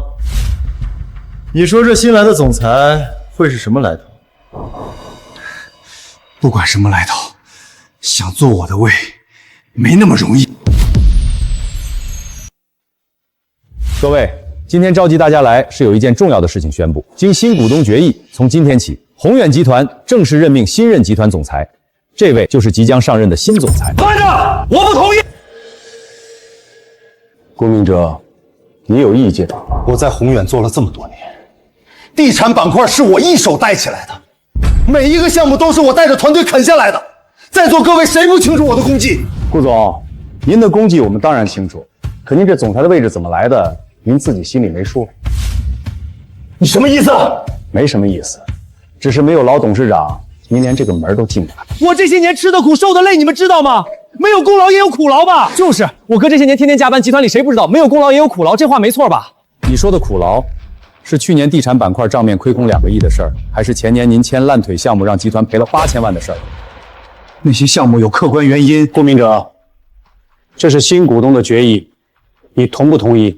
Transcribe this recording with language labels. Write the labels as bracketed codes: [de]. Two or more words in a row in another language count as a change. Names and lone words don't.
[zh] 你說這新來的總裁會是什麼來頭？不管什麼來頭，想坐我的位，沒那麼容易。各位，今天召集大家來是有一件重要的事情宣布。經新股東決議，從今天起，宏遠集團正式任命新任集團總裁，這位就是即將上任的新總裁。慢着，我不同意。顾明哲，你有意見？我在宏遠做了這麼多年，地產板塊是我一手帶起來的，每一個項目都是我帶着團隊啃下來的。在座各位誰不清楚我的功績？顧總，您的功績我們當然清楚，可您這總裁的位置怎麼來的？您自己心裡沒數。你什麼意思？沒什麼意思，只是沒有老董事長，您連這個門都進不來。我這些年吃的苦受的累，你們知道嗎？沒有功勞也有苦勞吧？就是我哥這些年天天加班，集團裡誰不知道？沒有功勞也有苦勞，這話沒錯吧？你說的苦勞，是去年地產板塊賬面虧空2個億的事兒，還是前年您簽爛腿項目讓集團賠了8000萬的事兒？那些項目有客觀原因。顧明哲，這是新股東的決議，你同不同意？